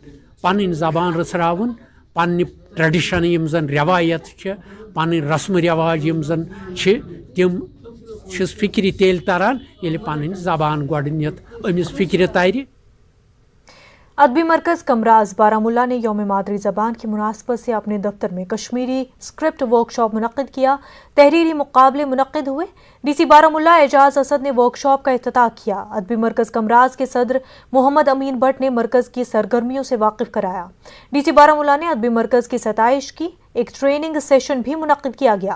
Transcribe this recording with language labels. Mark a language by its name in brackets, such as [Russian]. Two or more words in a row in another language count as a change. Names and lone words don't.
[Kashmiri] پنٕنۍ زبان رٕژھراوُن, پننہِ ٹریڈِشن یِم زن رٮ۪وایت چھِ, پنٕنۍ رسمہٕ رٮ۪واج یِم زن چھِ تِم چھِس فِکرِ تیٚلہِ تران ییٚلہِ پنٕنۍ زبان گۄڈٕنٮ۪تھ أمِس فِکرِ ترِ. [Urdu] ادبی مرکز کمراز بارہمولہ نے یوم مادری زبان کی مناسبت سے اپنے دفتر میں کشمیری اسکرپٹ ورک شاپ منعقد کیا. تحریری مقابلے منعقد ہوئے. ڈی سی بارہمولہ اعجاز اسد نے ورک شاپ کا افتتاح کیا. ادبی مرکز کمراز کے صدر محمد امین بٹ نے مرکز کی سرگرمیوں سے واقف کرایا. ڈی سی بارہمولہ نے ادبی مرکز کی ستائش کی. ایک [English] training session [Urdu] بھی منعقد کیا گیا.